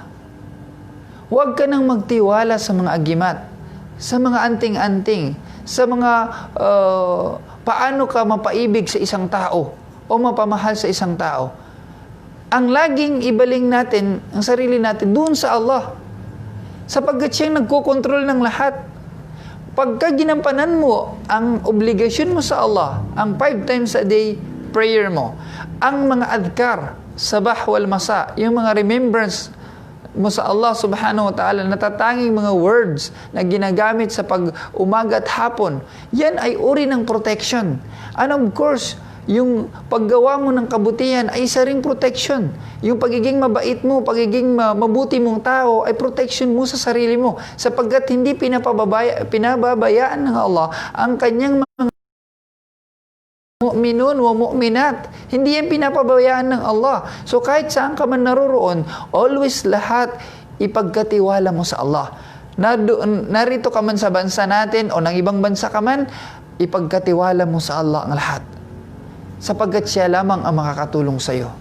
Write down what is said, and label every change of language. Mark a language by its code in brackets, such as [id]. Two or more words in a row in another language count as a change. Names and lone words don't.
[tl] Huwag ka nang magtiwala sa mga agimat, sa mga anting-anting, sa mga paano ka mapaibig sa isang tao o mapamahal sa isang tao. Ang laging ibaling natin, ang sarili natin, doon sa Allah. Sapagkat siyang nagkokontrol ng lahat. Pagka ginampanan mo ang obligasyon mo sa Allah, ang 5 [en] times a day prayer [tl] mo, ang mga adhkar, [ar] صباح والمساء, [tl] yung mga remembrance mo sa [ar] الله سبحانه وتعالى, [tl] natatanging mga words na ginagamit sa pag-umaga at hapon, yan ay uri ng protection. [en] And of course, [tl] yung paggawa mo ng kabutihan ay isa ring protection. Yung pagiging mabait mo, pagiging mabuti mong tao ay protection mo sa sarili mo, sapagkat hindi pinababayaan ng Allah ang kanyang mga [ar] مؤمنون ومؤمنات. [tl] Hindi yan pinapabayaan ng Allah. So kahit saan ka man naroroon, always lahat ipagkatiwala mo sa Allah. Narito ka man sa bansa natin o ng ibang bansa ka man, ipagkatiwala mo sa Allah ang lahat. Sapagkat siya lamang ang makakatulong sa iyo.